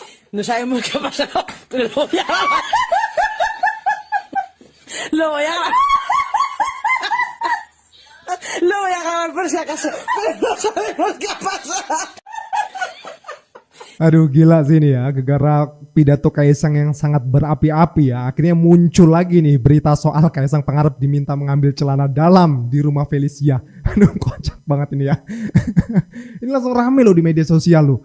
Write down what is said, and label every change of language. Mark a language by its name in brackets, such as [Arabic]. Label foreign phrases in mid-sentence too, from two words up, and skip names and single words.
[Spanish] No sabemos qué ha pasado, pero lo voy a lo voy a grabar por si acaso, pero no sabemos qué ha pasado. [Indonesian] Aduh gila sih ini ya, gara-gara pidato Kaisang yang sangat berapi-api ya, akhirnya muncul lagi nih berita soal Kaisang Pangarep diminta mengambil celana dalam di rumah Felicia. Aduh kocak banget ini ya. Ini langsung rame loh di media sosial loh.